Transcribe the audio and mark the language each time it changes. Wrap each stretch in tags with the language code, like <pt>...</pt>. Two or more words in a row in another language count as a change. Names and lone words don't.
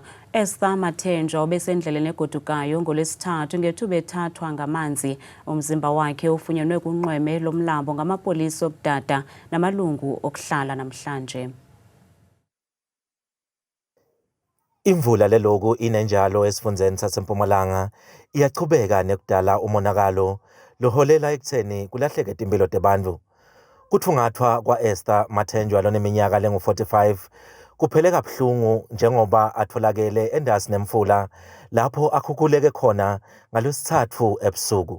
<xh>Esther Mathenjwa obesendleleni egodukayo ngoLwesithathu ngethuba ethathwa ngamanzi. Umzimba wakhe ufunyenwe kunxweme lomlambo ngamapolisa okudada namalungu okuhlala namhlanje.</xh> <nr>Imvula leloku inenjalo esifundeni saseMpumalanga iyachubeka nekudala umonakalo loholela ekutheni kulahleke impilo zabantu. Kuthungathwa kwa-Esther Mathenjwa loneminyaka lengu-45 kuphele kabuhlungu njengoba atholakele endasi nemfula lapho akhukhuleke khona ngaloSithathu ebusuku.</nr>